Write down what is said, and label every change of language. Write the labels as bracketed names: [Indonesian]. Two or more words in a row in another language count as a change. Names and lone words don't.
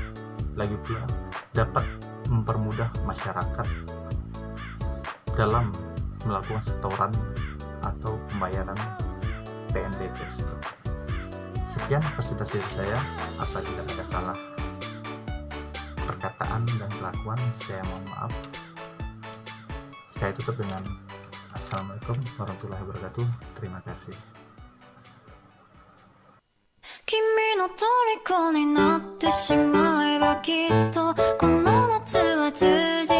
[Indonesian] Lagi pula dapat mempermudah masyarakat dalam melakukan setoran atau pembayaran PNBP tersebut. Sekian presentasi saya. Apabila ada salah perkataan dan kelakuan, saya mohon maaf. Saya tutup dengan [Arabic] السلام عليكم ورحمة الله وبركاته. [Indonesian] Terima kasih. [Japanese] 君の虜になってしまえばきっとこの夏は充